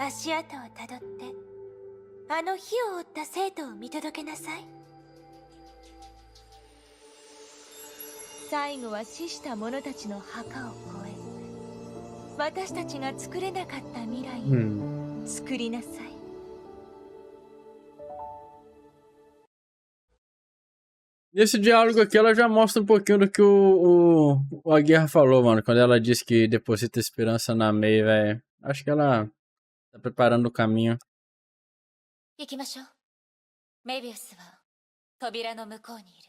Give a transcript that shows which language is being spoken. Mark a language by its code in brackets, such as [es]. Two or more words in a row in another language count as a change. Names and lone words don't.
[ja] 足跡をたどってあの火を追った生徒を見届けなさい。最後は死した者たちの墓を越え、私たちが作れなかった未来を作りなさい。 [pt] Esse diálogo aqui, ela já mostra um pouquinho do que a Guerra falou, mano. Quando ela disse que deposita esperança na Mei, velho. Acho que ela tá preparando o caminho. [ja] 行きましょう。メビウスは扉の向こうにいる。